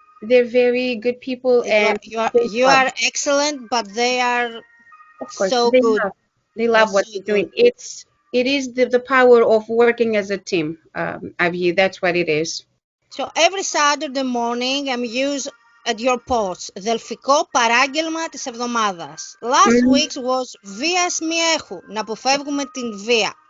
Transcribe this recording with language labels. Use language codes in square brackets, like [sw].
[en] They're very good people, and you are excellent, but they are so good. They love what you're doing. It is the power of working as a team, Avi. That's what it is. So every Saturday morning I'm used at your post. [el] Δελφικό παράγγελμα της εβδομάδας. [en] Last week's was [el] βίας μη έχου. Να αποφεύγουμε την βία.